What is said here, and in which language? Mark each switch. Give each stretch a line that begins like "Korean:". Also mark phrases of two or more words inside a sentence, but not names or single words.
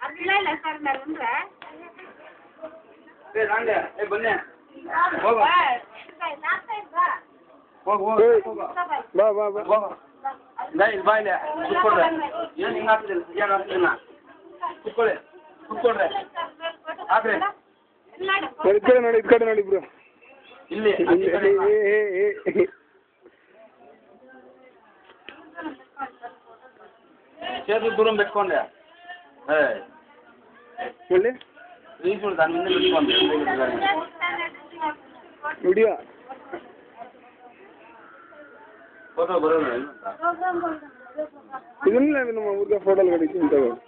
Kannada: ಬನ್ನಿ ಬಾಯ್ಲೆ ಕುತ್ಕೊಳ್ರೆ ಏನು ಹಿಂಗೆ ಆಗ್ತಿಲ್ಲ ಏನು ಆಗ್ತಿಲ್ಲ ಕುತ್ಕೊಳ್ಳಿ ಕುತ್ಕೊಳ್ರೆ ಹಾಕ್ರಿ ನೋಡಿ ಈ ಕಡೆ ನೋಡಿ ಬ್ರೋ
Telugu: ಇಲ್ಲಿ చేతులు దూరం పెట్టుకోండి మళ్ళీ రీచ్ దాని ముందు పెట్టుకోండి వీడియో ఫోటో బరోనా
Kannada: ಇದನ್ನ ನಮ್ಮ ಊರಿಗೆ ಫೋಟೋలు ಕಳಿಸಿ ಇಂಥವು